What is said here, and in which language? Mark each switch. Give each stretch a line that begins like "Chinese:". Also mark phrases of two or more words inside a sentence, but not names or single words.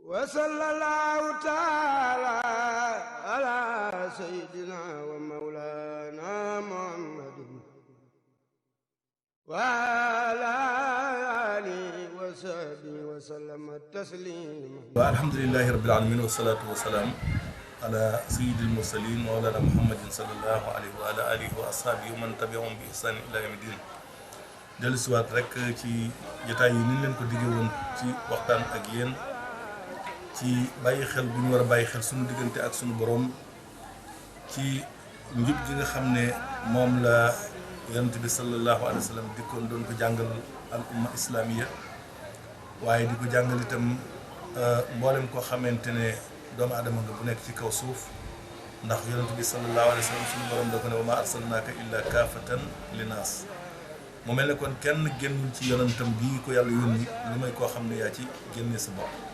Arabic: وصلى الله تعالى على سيدنا ومولانا محمد وعلى آله وصحبه وسلم تسليما. الحمد لله رب العالمين والصلاة والسلام على سيد المرسلين مولانا محمد صلى الله عليه وعلى آله وأصحابه ومن تبعهم بإحسان إلى يوم الدين.
Wolof: dellusiwaat rek ci jotaay yi ni leen ko diggee woon ci waxtaan ak yéen ci bàyyi xel bu ñu war a bàyyi xel suñu diggante ak suñu borom ci njub gi nga xam ne moom la yonent bi
Arabic: صلى الله عليه وسلم
Wolof: dikkoon doon ko jàngal
Arabic: الأمة الإسلامية
Wolof: waaye di ko jàngal itam mboolem koo xamante ne doomu adama nga bu nekk ci kaw suuf ndax yonent bi
Arabic: صلى الله عليه وسلم
Wolof: suñu borom da ko ne
Arabic: وما أرسلناك إلا كافة للناس
Wolof: mu mel ne kon kenn génnul ci yonentam bii ko yàlla yónni lu may koo xam ne yaa ci génne sa bopp